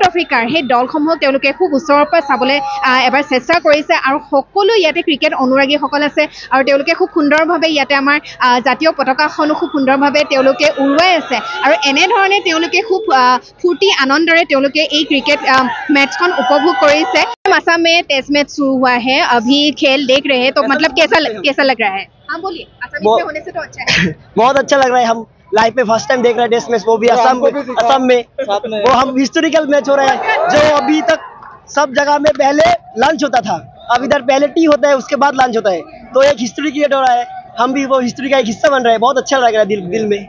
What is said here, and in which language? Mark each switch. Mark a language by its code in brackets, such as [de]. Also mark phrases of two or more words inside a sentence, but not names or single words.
[as] আফ্ৰিকাৰ সেই দলসমূহক তেওঁলোকে খুব ওচৰৰ পৰা চাবলৈ এবাৰ চেষ্টা কৰিছে আৰু সকলো ইয়াতে ক্ৰিকেট অনুৰাগীসকল আছে আৰু তেওঁলোকে খুব সুন্দৰভাৱে ইয়াতে আমাৰ জাতীয় পতাকাখনো খুব সুন্দৰভাৱে তেওঁলোকে উৰুৱাই আছে আৰু এনেধৰণে তেওঁলোকে খুব ফূৰ্তি আনন্দৰে তেওঁলোকে এই ক্ৰিকেট मैचখন উপভোগ কৰিছে [hi] असम में टेस्ट मैच शुरू हुआ है अभी खेल देख रहे हैं तो मतलब कैसा लग रहा है हाँ बोलिए असम में होने से तो अच्छा है बहुत अच्छा लग रहा है हम लाइफ में [en] first time [hi] देख रहे हैं [en] test match [hi] वो भी असम में वो हम [en] historical match [hi] हो रहा है जो अभी तक सब जगह में पहले लंच होता था अब इधर पहले टी होता है उसके बाद लंच होता है तो एक [en] history create [hi] हो रहा है हम भी वो हिस्ट्री का एक हिस्सा बन रहे हैं बहुत अच्छा लग रहा है दिल में